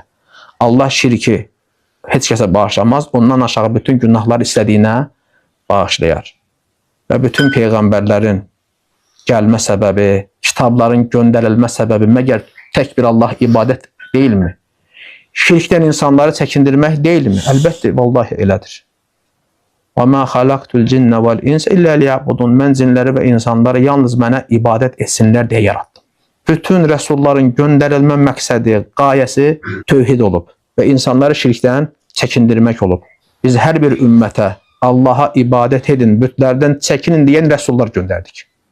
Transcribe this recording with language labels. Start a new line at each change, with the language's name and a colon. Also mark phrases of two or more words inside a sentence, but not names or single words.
Azerbaijani: Allah şirki heç kəsə bağışlamaz. Ondan aşağı bütün günahlar istədiyinə bağışlayar. Və bütün peyğəmbərlərin gəlmə səbəbi, kitabların göndərilmə səbəbi məgər tək bir Allah ibadət deyilmi? Şirkdən insanları çəkindirmək deyilmi? Əlbəttə, vallahi elədir.
Arabic: وَمَا خَلَقْتُ الْجِنَّ وَالْاِنْسَ إِلَّا لِيَعْبُدُونَ
Azerbaijani: Mən cinləri və insanları yalnız mənə ibadət etsinlər deyə yarattım. Bütün rəsulların göndərilmə məqsədi, qayəsi tövhid olub və insanları şirkdən çəkindirmək olub. Biz hər bir ümmətə Allaha ibadət edin, bütlərdən çəkinin deyən rəsullar göndərdik.